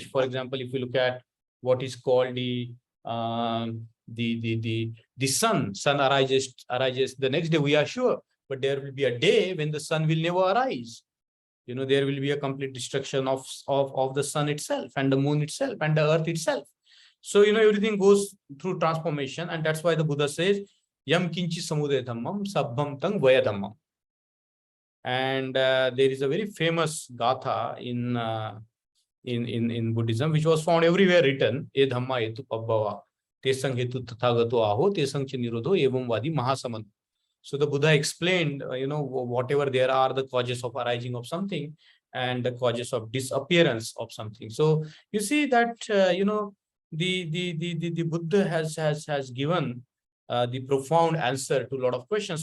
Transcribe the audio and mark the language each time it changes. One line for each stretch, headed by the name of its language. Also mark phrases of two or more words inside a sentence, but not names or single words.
English: For example, if we look at what is called the sun arises the next day, we are sure, but there will be a day when the sun will never arise. There will be a complete destruction of the sun itself, and the moon itself, and the earth itself. So everything goes through transformation, and that's why the Buddha says
Pali: yam kinchi samudaya dhammam sabbham tang vaya dhammam.
English: And there is a very famous gatha in Buddhism, which was found everywhere written,
Pali: e dhamma hetu pabbhava tesang hetu tathagato aho tesang cha nirodho evam vadi mahasamad.
English: So the Buddha explained, whatever there are the causes of arising of something and the causes of disappearance of something. So you see that the Buddha has given the profound answer to a lot of questions.